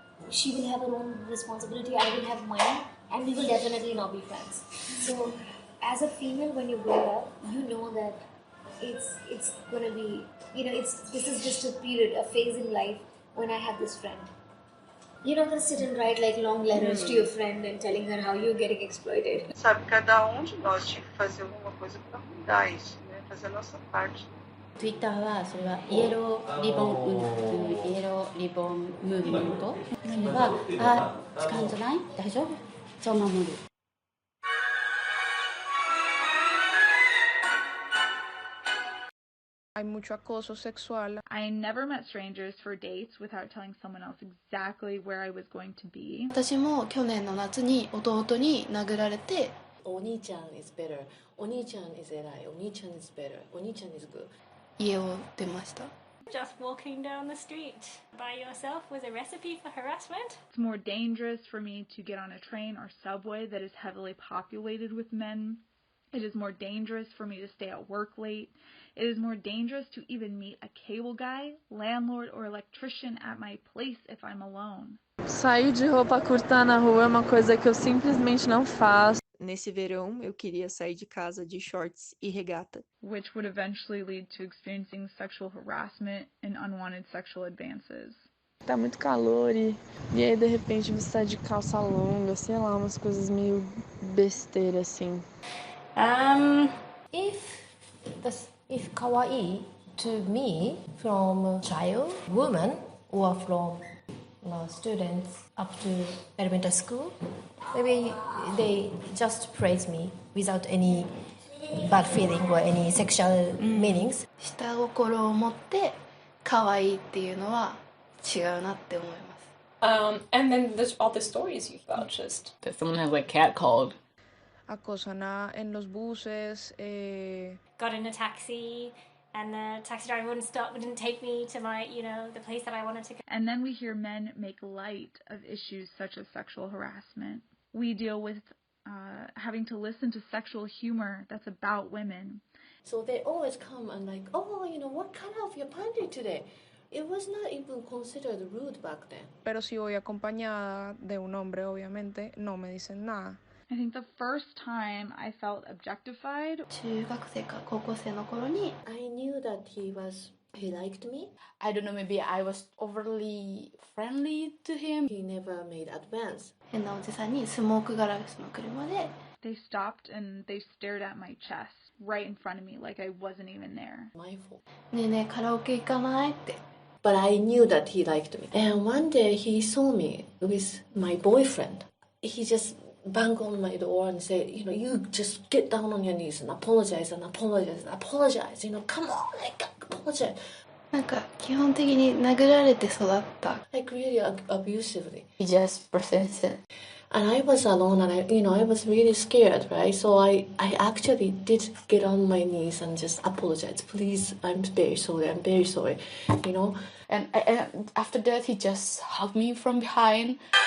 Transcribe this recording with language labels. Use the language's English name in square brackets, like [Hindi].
[English] She will have her own responsibility, I will have mine, and we will definitely not be friends. So, as a female, when you grow up, you know that it's gonna be, this is just a period, a phase in life when I have this friend. You're not gonna sit and write like long letters to your friend and telling her how you're getting exploited. [Portuguese] Sabe, cada de nós tinha que fazer alguma coisa para mudar isso, né? Fazer a nossa parte. [Japanese] Twitter はそれはイエローリボンムーブメント。それは使うんじゃない？大丈夫？そう守る。 [Spanish] Hay mucho acoso sexual. [English] I never met strangers for dates without telling someone else exactly where I was going to be. [Japanese] 私も去年の夏に弟に殴られて、お兄ちゃん [English] is better、 [Japanese] お兄ちゃん [English] is [Japanese] 偉い、お兄ちゃん [English] is better、 [Japanese] お兄ちゃん [English] is good。 [Japanese] 家を出ました。 [English] Just walking down the street by yourself was a recipe for harassment. It's more dangerous for me to get on a train or subway that is heavily populated with men. It is more dangerous for me to stay at work late. It is more dangerous to even meet a cable guy, landlord, or electrician at my place if I'm alone. [Portuguese] Sair de roupa curta na rua é uma coisa que eu simplesmente não faço. Nesse verão, eu queria sair de casa de shorts e regata. [English] Which would eventually lead to experiencing sexual harassment and unwanted sexual advances. [Portuguese] Tá muito calor e aí de repente você tá de calça longa, sei lá, umas coisas meio besteira assim. [English] If kawaii to me from child, woman, or from students up to elementary school, maybe they just praise me without any bad feeling or any sexual meanings. [Japanese] 下心を持って可愛いっていうのは違うなって思います。 [English] And then there's all the stories you've vouched. That someone has like catcalled. [Spanish] Acosan en los buses. [English] Got in a taxi and the taxi driver wouldn't take me to my, the place that I wanted to go. And then we hear men make light of issues such as sexual harassment. We deal with having to listen to sexual humor that's about women. So they always come and like, oh, what color of your panty today? It was not even considered rude back then. [Spanish] Pero si voy acompañada de un hombre, obviamente, no me dicen nada. [English] I think the first time I felt objectified. [Japanese] 中学生か高校生の頃に [English] I knew that he liked me. I don't know, maybe I was overly friendly to him. He never made advance. [Japanese] 変なおじさんにスモークガラスの車で [English] They stopped and they stared at my chest right in front of me like I wasn't even there. My fault. [Japanese] ねえねえカラオケ行かないって [English] But I knew that he liked me. And one day he saw me with my boyfriend. He just banged on my door and said, you just get down on your knees and apologize and apologize and apologize. Come on, apologize. [Japanese] なんか基本的に殴られて育った [English] Like really abusively. He just persisted. And I was alone and I was really scared, right? So I actually did get on my knees and just apologize. Please, I'm very sorry, And after that, he just hugged me from behind.